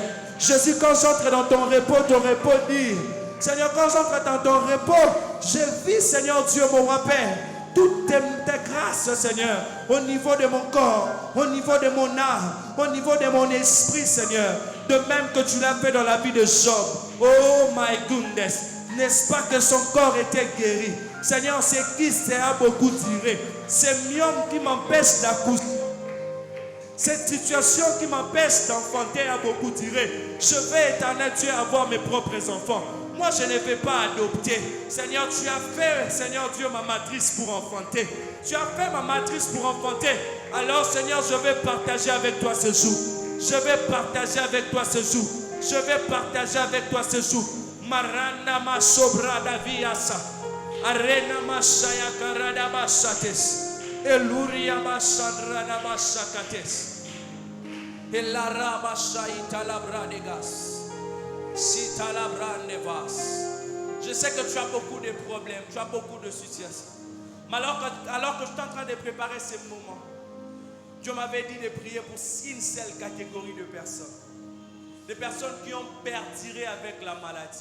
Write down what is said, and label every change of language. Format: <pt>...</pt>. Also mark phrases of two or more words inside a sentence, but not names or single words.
<fr>Jésus, quand j'entre dans ton repos dit. Seigneur, quand j'entre dans ton repos, je vis, Seigneur Dieu, mon roi Père, toutes tes grâces, Seigneur, au niveau de mon corps, au niveau de mon âme, au niveau de mon esprit, Seigneur. De même que tu l'as fait dans la vie de Job.</fr> <en>Oh my goodness.</en> <fr>N'est-ce pas que son corps était guéri? Seigneur, c'est qui a beaucoup tiré. C'est myome qui m'empêche d'accoucher. Cette situation qui m'empêche d'enfanter a beaucoup tiré. Je vais, éternel Dieu, avoir mes propres enfants. Moi, je ne vais pas adopter. Seigneur, tu as fait, Seigneur Dieu, ma matrice pour enfanter. Tu as fait ma matrice pour enfanter. Alors, Seigneur, je vais partager avec toi ce jour. Je vais partager avec toi ce jour. Je vais partager avec toi ce jour. Marana ma sobra daviasa. Arena ma shaya karada basates. Eluria basandra na basakates. Elara basaita labradegas. Je sais que tu as beaucoup de problèmes, tu as beaucoup de situations. Mais alors que je suis en train de préparer ces moments, Dieu m'avait dit de prier pour une seule catégorie de personnes. Des personnes qui ont perduré avec la maladie.</fr>